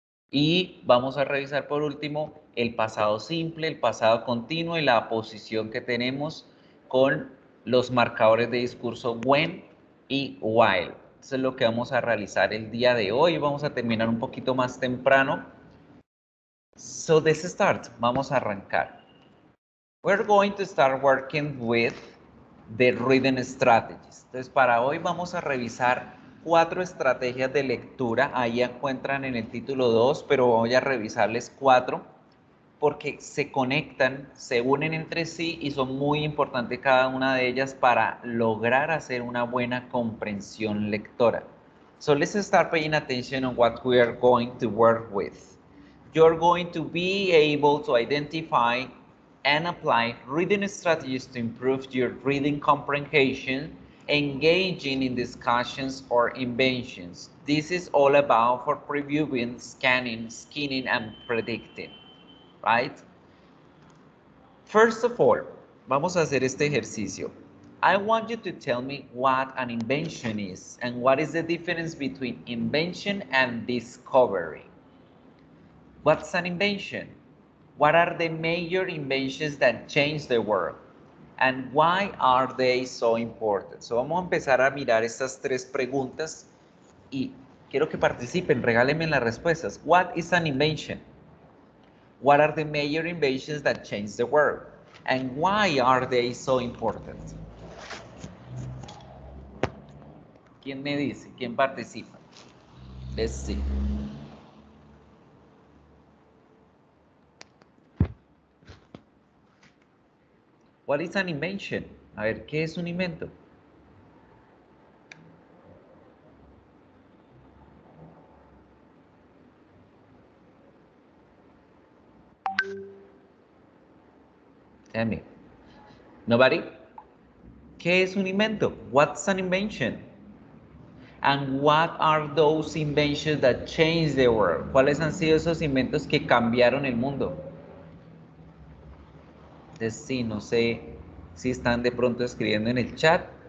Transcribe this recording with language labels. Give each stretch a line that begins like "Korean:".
Spanish: Y vamos a revisar por último el pasado simple, el pasado continuo y la posición que tenemos con los marcadores de discurso when y while. Eso es lo que vamos a realizar el día de hoy. Vamos a terminar un poquito más temprano.
English: So let's start.
Spanish: Vamos a arrancar.
English: We're going to start working with the reading strategies.
Spanish: Entonces, para hoy vamos a revisar 4 estrategias de lectura. Ahí encuentran en el título 2, pero voy a revisarles 4 porque se conectan, se unen entre sí y son muy importantes cada una de ellas para lograr hacer una buena comprensión lectora.
English: So let's start paying attention on what we are going to work with. You're going to be able to identify and apply reading strategies to improve your reading comprehension, engaging in discussions or inventions. This is all about for previewing, scanning, skinning, and predicting, right? First of all,
Spanish: vamos a hacer este ejercicio.
English: I want you to tell me what an invention is and what is the difference between invention and discovery. What's an invention? What are the major inventions that change the world? And why are they so important?
Spanish: So vamos a empezar a mirar estas 3 preguntas y quiero que participen, regálenme las respuestas.
English: What is an invention? What are the major inventions that change the world? And why are they so important?
Spanish: ¿Quién me dice? ¿Quién participa?
English: Let's see. What is an invention?
Spanish: A ver, ¿qué es un invento?
English: Tell me. Nobody?
Spanish: ¿Qué es un invento?
English: What's an invention? And what are those inventions that change the world?
Spanish: ¿Cuáles han sido esos inventos que cambiaron el mundo? Entonces, sí, no sé si están de pronto escribiendo en el chat.